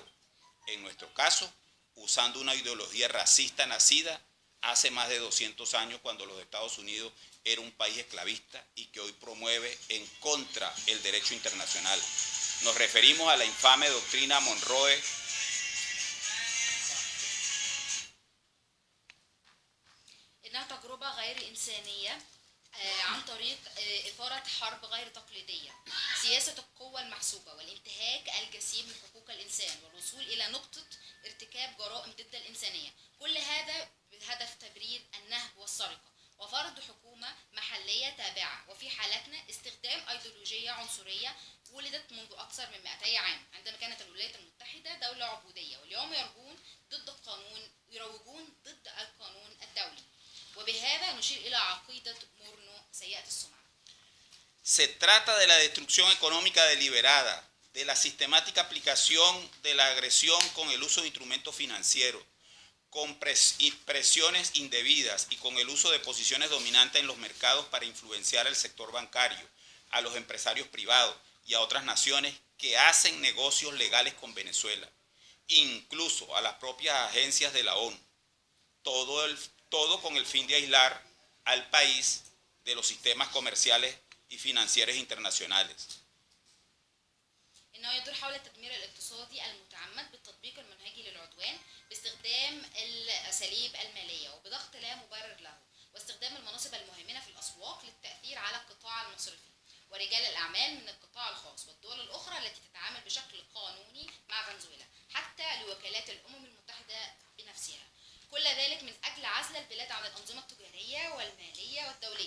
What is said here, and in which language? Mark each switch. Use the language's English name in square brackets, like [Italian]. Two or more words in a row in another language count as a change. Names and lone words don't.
[Spanish] En nuestro caso, usando una ideología racista nacida hace más de 200 años cuando los Estados Unidos era un país esclavista y que hoy promueve en contra el derecho internacional. Nos referimos a la infame doctrina Monroe [Arabic] إنها تجربة غير إنسانية عن طريق إثارة حرب غير تقليدية سياسة القوة المحسوبة والانتهاك الجسيم من حقوق الإنسان والوصول إلى نقطة ارتكاب جرائم ضد الإنسانية كل هذا بهدف تبرير النهب والسرقة وفرض حكومة محلية تابعة وفي حالتنا استخدام أيديولوجية عنصرية ولدت منذ أكثر من 200 عام عندما كانت الولايات المتحدة دولة عبودية واليوم يروجون ضد القانون الدولي وبهذا نشير إلى عقيدة مورنو سيئة السمعة. [Spanish] Se trata de la destrucción económica deliberada, de la sistemática aplicación de la agresión con el uso de instrumentos financieros, con presiones indebidas y con el uso de posiciones dominantes en los mercados para influenciar al sector bancario, a los empresarios privados y a otras naciones que hacen negocios legales con Venezuela, incluso a las propias agencias de la ONU. Todo con el fin de aislar al país de los sistemas comerciales y financieros internacionales. [Arabic] إنه يدور حول التدمير الاقتصادي المتعمد بالتطبيق المنهجي للعدوان باستخدام الأساليب المالية وبضغط لا مبرر له واستخدام المناصب المهيمنة في الأسواق للتأثير على القطاع المصرفي ورجال الأعمال من القطاع الخاص والدول الأخرى التي تتعامل بشكل قانوني مع فنزويلا حتى لوكالات الأمم المتحدة بنفسها كل ذلك من أجل عزل البلاد عن الأنظمة التجارية والمالية والدولية.